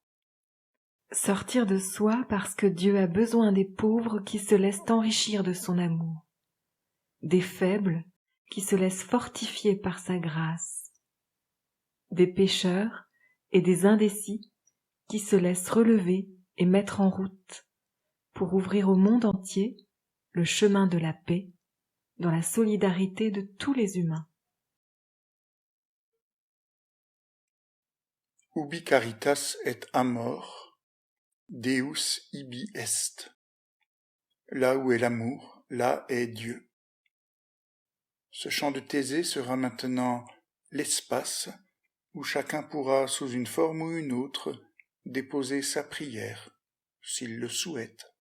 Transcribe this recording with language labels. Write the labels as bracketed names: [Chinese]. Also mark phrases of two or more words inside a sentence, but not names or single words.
[French] Sortir de soi parce que Dieu a besoin des pauvres qui se laissent enrichir de son amour, des faibles qui se laissent fortifier par sa grâce, des pécheurs et des indécis qui se laissent relever et mettre en route pour ouvrir au monde entier le chemin de la paix dans la solidarité de tous les humains. [Latin] Ubi caritas et amor, Deus ibi est. [French] Là où est l'amour, là est Dieu. Ce chant de Thésée sera maintenant l'espace où chacun pourra, sous une forme ou une autre, déposer sa prière, s'il le souhaite.